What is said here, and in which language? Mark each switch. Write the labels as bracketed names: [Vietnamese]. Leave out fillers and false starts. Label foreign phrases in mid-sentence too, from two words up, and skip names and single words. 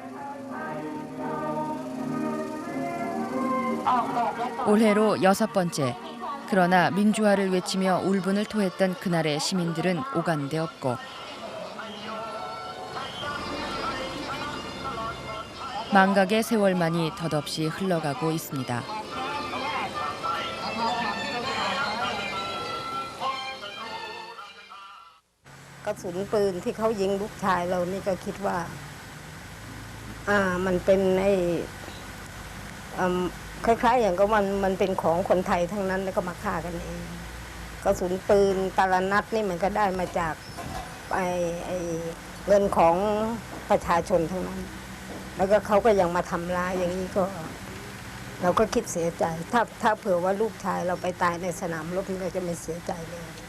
[Korean] 올해로 6번째. 그러나 민주화를 외치며 울분을 토했던 그날의 시민들은 오간 데 없고 망각의 세월만이 덧없이 흘러가고 있습니다. [Thai] กระสุนปืนที่เขายิงลูกชายเรานี่ก็คิดว่ามันเป็น คล้ายๆอย่างก็มันเป็นของคนไทยทั้งนั้นแล้วก็มาฆ่ากันเองกระสุนปืนแต่ละนัดนี่มันก็ได้มาจากเงินของประชาชนทั้งนั้นแล้วก็เขาก็ยังมาทำร้ายอย่างนี้ก็เราก็คิดเสียใจถ้าเผื่อว่าลูกชายเราไปตายในสนามรบนี่เราจะไม่เสียใจเลย